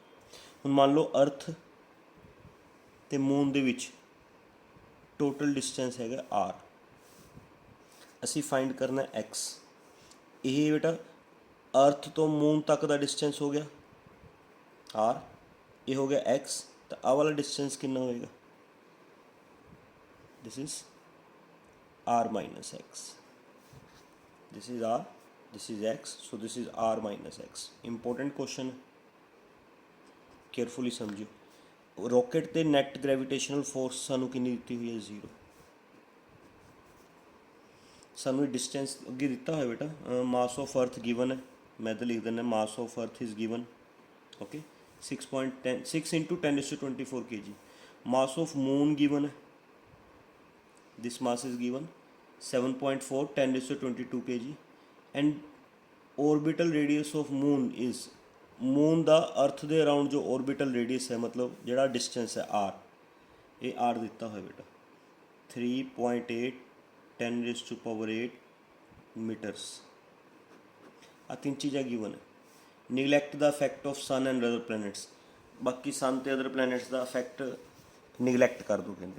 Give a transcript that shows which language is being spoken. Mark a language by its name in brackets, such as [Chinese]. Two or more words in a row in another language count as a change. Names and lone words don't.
[Punjabi] ਹੁਣ ਮੰਨ ਲਓ ਅਰਥ ਅਤੇ ਮੂਨ ਦੇ ਵਿੱਚ [English] total distance [Punjabi] ਹੈਗਾ R, ਅਸੀਂ ਫਾਈਂਡ ਕਰਨਾ X। ਇਹ ਬੇਟਾ ਅਰਥ ਤੋਂ ਮੂਨ ਤੱਕ ਦਾ ਡਿਸਟੈਂਸ ਹੋ ਗਿਆ R, ਇਹ ਹੋ ਗਿਆ X, ਤਾਂ ਆਹ ਵਾਲਾ ਡਿਸਟੈਂਸ ਕਿੰਨਾ ਹੋਏਗਾ, [English] this is R minus X, this is R, this is X, so this is R minus X। important question, carefully [Punjabi] ਸਮਝਿਓ। ਰੋਕੇਟ 'ਤੇ [English] net gravitational force [Punjabi] ਸਾਨੂੰ ਕਿੰਨੀ ਦਿੱਤੀ ਹੋਈ ਹੈ, ਜ਼ੀਰੋ। ਸਾਨੂੰ ਇਹ ਡਿਸਟੈਂਸ ਅੱਗੇ ਦਿੱਤਾ ਹੋਇਆ ਬੇਟਾ, [English] mass of earth given [Punjabi] ਹੈ, ਮੈਂ ਤਾਂ ਲਿਖ ਦਿੰਦਾ [English] mass of earth is given, okay [Punjabi] 6.10 6 × 10⁻24 kg। [English] mass of moon given ਹੈ, this mass is given 7.4 10⁻22 kg, and orbital radius of moon is, [Punjabi] ਮੂਨ ਦਾ ਅਰਥ ਦੇ ਅਰਾਊਂਡ ਜੋ [English] orbital radius [Punjabi] ਹੈ, ਮਤਲਬ ਜਿਹੜਾ ਡਿਸਟੈਂਸ ਹੈ R, ਇਹ R ਦਿੱਤਾ ਹੋਇਆ ਬੇਟਾ 3.8 10⁸8 ਮੀਟਰਸ। ਆ ਤਿੰਨ ਚੀਜ਼ਾਂ ਗਿਵਨ ਹੈ। [English] neglect the effect of sun and other planets, [Punjabi] ਬਾਕੀ ਸਨ ਅਤੇ [English] other planets [Punjabi] ਦਾ ਇਫੈਕਟ ਨਿਗਲੈਕਟ ਕਰ ਦਿਓ ਕਹਿੰਦੇ।